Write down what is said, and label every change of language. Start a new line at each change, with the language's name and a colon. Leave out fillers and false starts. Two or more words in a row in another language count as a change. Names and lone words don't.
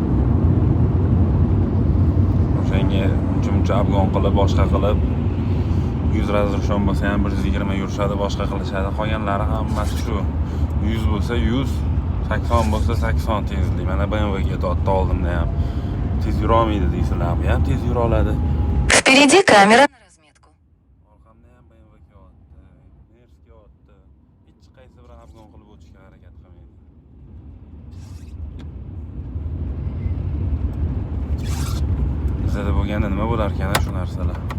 Uzbek: O'shanga uncha obgon qilib, boshqa qilib 100 razрешен bo'lsa ham 120 yurishadi, boshqa qilishadi. Qolganlari hammasi shu. 100 bo'lsa 100, 80 bo'lsa 80 tezlik. Mana BMWga tortib oldimda ham. Tez yura olmaydi deysizlarmi? Ham tez yura oladi.
Russian: Впереди камера на разметку.
Uzbek: Orqamda ham BMW kelyapti, Mers kelyapti. Hech qaysi biri obgon qilib o'tishga harakat qilmaydi. Bizada bo'lganda nima bo'lar ekan shu narsalar?